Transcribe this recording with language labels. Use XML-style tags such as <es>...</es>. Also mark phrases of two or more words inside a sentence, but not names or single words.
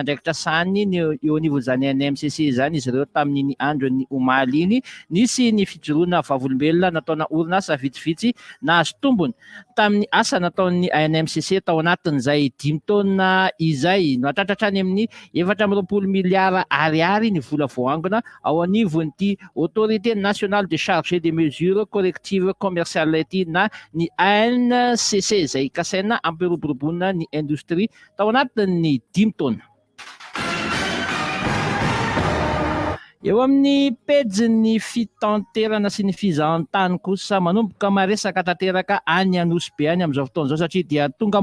<mg>andraikitra sany ny eo anivon'izany ANMCC izany izy ireo tamin'ny andro ny omaly iny nisy ny fijoroana vavolombelona nataona orinasa vitsivitsy nahazo tombony tamin'ny asa nataon'ny ANMCC tao anatin'izay 5 taona izay no atratratra any amin'ny 420 miliara ariary ny vola voangona ao anivon'ity Autorité nationale de charge des mesures correctives commerciales ity na ny ANCC izay kasaina ampiroboroboana ny industrie tao anatin'ny 5 taona. Eo amin'ny pejy fitanterana sy ny fizahan-tany kosa manomboka maresaka tanteraka any Anosy be any amin'izao fotoana izao satria dia tonga</mg>